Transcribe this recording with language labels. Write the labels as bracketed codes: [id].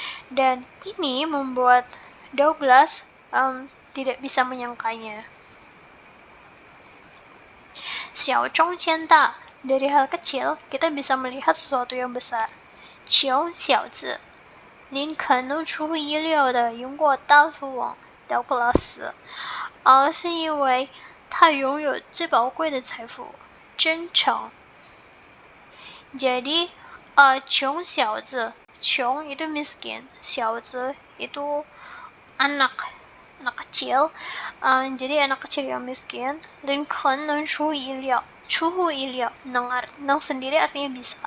[id] Dan ini membuat Douglas tidak bisa menyangkanya. [zh] 小中见大, [id] dari hal kecil kita bisa melihat sesuatu yang besar. [zh] 穷小子，林肯能出乎意料地赢过大富翁道格拉斯，是因为他拥有最宝贵的财富——真诚。 [id] Jadi, 穷小子, 穷 itu miskin, 小子 itu anak kecil. Jadi anak kecil yang miskin. Lincoln [zh] 能出乎意料，出乎意料 能 [id] sendiri artinya bisa.